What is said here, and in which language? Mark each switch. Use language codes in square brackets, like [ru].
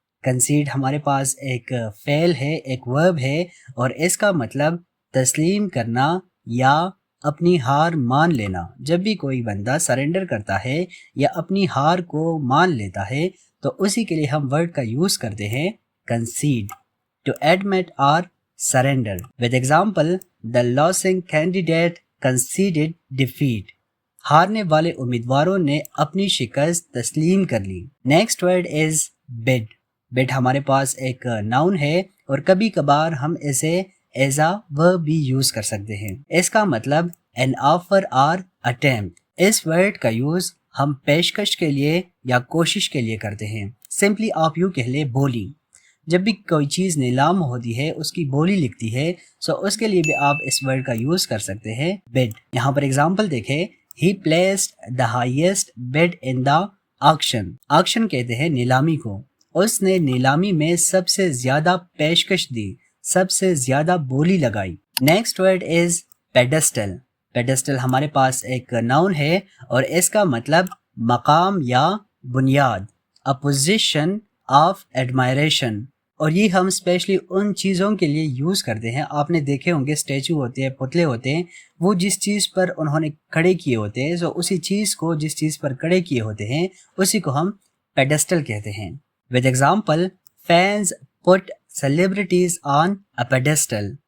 [ur] کنسیڈ ہمارے پاس ایک فعل ہے، ایک ورب ہے، اور اس کا مطلب تسلیم کرنا یا اپنی ہار مان لینا. جب بھی کوئی بندہ سرنڈر کرتا ہے یا اپنی ہار کو مان لیتا ہے تو اسی کے لیے ہم ورڈ کا یوز کرتے ہیں کنسیڈ. [en] To admit اور surrender. With example the losing candidate conceded defeat. [ur] ہارنے والے امیدواروں نے اپنی شکست تسلیم کر لی. [en] next word is [ur] bid. bid ہمارے پاس ایک ناؤن ہے اور کبھی کبھار ہم اسے ایز اے ورب بھی یوز کر سکتے ہیں. اس کا مطلب [en] an offer or attempt. [ur] اس word کا یوز ہم پیشکش کے لیے یا کوشش کے لیے کرتے ہیں. سمپلی آپ یوں کہہ لیں بولی. جب بھی کوئی چیز نیلام ہوتی ہے اس کی بولی لکھتی ہے، سو اس کے لیے بھی آپ اس ورڈ کا یوز کر سکتے ہیں bid. یہاں پر اگزامپل دیکھیں. [en] He placed the highest bid in the auction. [ur] Auction کہتے ہیں نیلامی کو. اس نے نیلامی میں سب سے زیادہ پیشکش دی، سب سے زیادہ بولی لگائی. [en] next word is [ur] pedestal. Pedestal ہمارے پاس ایک ناؤن ہے اور اس کا مطلب مقام یا بنیاد. [en] A position of admiration. [ur] اور یہ ہم اسپیشلی ان چیزوں کے لیے یوز کرتے ہیں. آپ نے دیکھے ہوں گے اسٹیچو ہوتے ہیں، پتلے ہوتے ہیں، وہ جس چیز پر انہوں نے کھڑے کیے ہوتے ہیں، سو اسی چیز کو جس چیز پر کھڑے کیے ہوتے ہیں اسی کو ہم پیڈسٹل کہتے ہیں. [en] With example fans put celebrities on a pedestal.